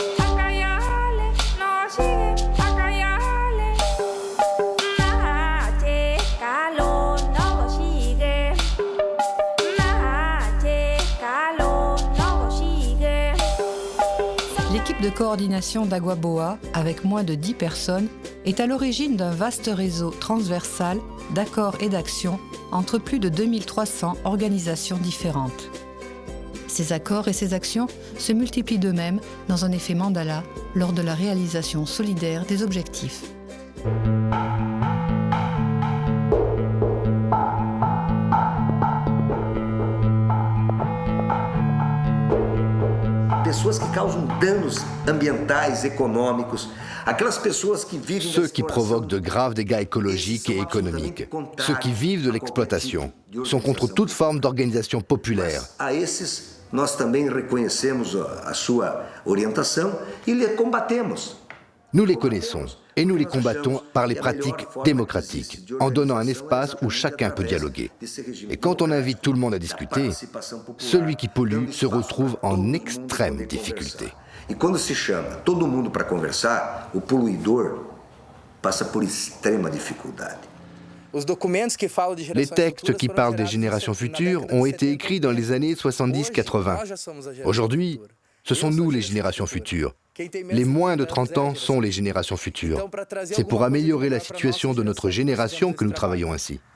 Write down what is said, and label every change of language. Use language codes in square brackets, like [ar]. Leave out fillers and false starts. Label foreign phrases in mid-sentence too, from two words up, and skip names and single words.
[fr] L'équipe de coordination d'Aguaboa, avec moins de 10 personnes, est à l'origine d'un vaste réseau transversal d'accords et d'actions entre plus de 2300 organisations différentes. Ces accords et ces actions se multiplient d'eux-mêmes dans un effet mandala lors de la réalisation solidaire des objectifs. [pt] Pessoas que causam danos ambientais, économiques, aquelas pessoas que vivem [fr] Ceux qui provoquent de graves dégâts écologiques et économiques, ceux qui vivent de l'exploitation, sont contre toute forme d'organisation populaire. [pt] A esses nós também reconhecemos a sua orientação e lhe combatemos. [fr] Nous les connaissons et nous les combattons par les pratiques démocratiques, en donnant un espace où chacun peut dialoguer. Et quand on invite tout le monde à discuter, celui qui pollue se retrouve en extrême difficulté. [pt] E quando se chama todo mundo para conversar, o poluidor passa por extrema dificuldade. [fr] Les textes qui parlent des générations futures ont été écrits dans les années 70-80. Aujourd'hui, ce sont nous les générations futures. Les moins de 30 ans sont les générations futures. C'est pour améliorer la situation de notre génération que nous travaillons ainsi.